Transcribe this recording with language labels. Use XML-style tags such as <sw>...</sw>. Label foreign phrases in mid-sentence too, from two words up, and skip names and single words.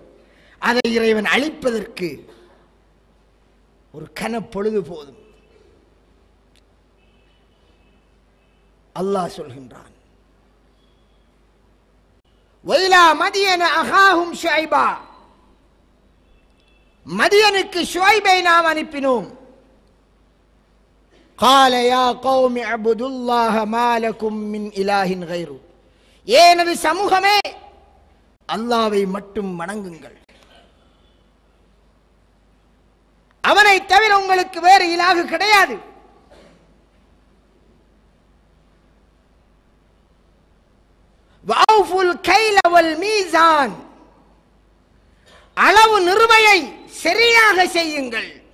<ta>அதை இறைவன் அழிப்பதற்கு ஒரு கனப்பொழுது போதும். அல்லாஹ் சொல்கின்றான்,</ta> <ar>وإلى مدين أخاهم شعيبا,</ar> <ta>மதியனுக்கு ஷுவைபை நாம் அனுப்பினோம்.</ta> <ar>قال يا قوم اعبدوا الله ما لكم من إله غيره.</ar> <ta>எனது சமூகமே அல்லாஹ்வை மட்டும் வணங்குங்கள், அவனை தவிர உங்களுக்கு வேறு இலாஹ் கிடையாது.</ta> <ar>وأوفوا الكيل والميزان,</ar> <ta>அளவு நிறுவையை சரியாக செய்யுங்கள்.</ta>